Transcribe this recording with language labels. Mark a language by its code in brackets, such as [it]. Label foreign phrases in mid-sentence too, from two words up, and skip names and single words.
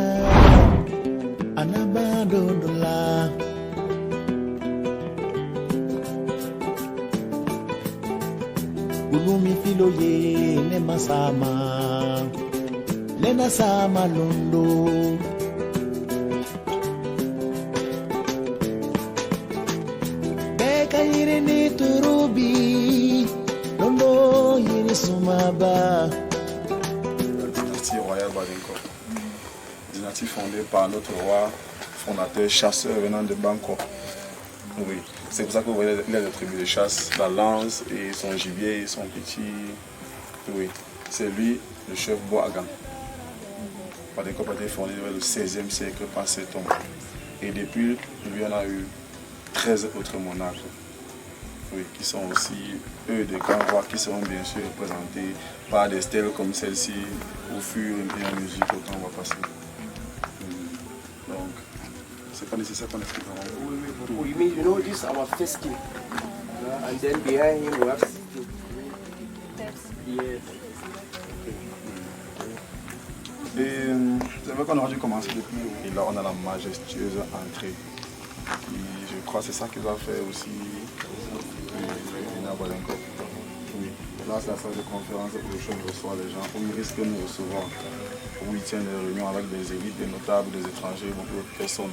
[fr] anabadondola ulumi filoye ne masama lena sama londo beka yire ni turubi londo yire sumaba. La dynastie royale Badenko, dynastie fondée par notre roi fondateur chasseur venant de Bangkok. Oui, c'est pour ça que vous voyez les attributs de chasse, la lance et son gibier et son petit. Oui, c'est lui le chef Boagan. Badenko a été fondé vers le 16e siècle par cet homme. Et depuis, lui en a eu 13 autres monarques. Oui, qui sont aussi, eux, des grands rois qui seront bien sûr représentés par des stèles comme celle-ci au fur et à mesure que le temps va passer. Donc, c'est pas nécessaire qu'on explique avant. [en] You mean, you know, this is our first king. And then behind him we have king. Yes. [fr] Et c'est vrai qu'on aurait dû commencer depuis haut. Et là, on a la majestueuse entrée. Qui, je crois que c'est ça qui va faire aussi à Badenko. Oui. Là, c'est la salle de conférence où le chef reçoit les gens, où il risque de nous recevoir, où il tient des réunions avec des élites, des notables, des étrangers, beaucoup de personnes.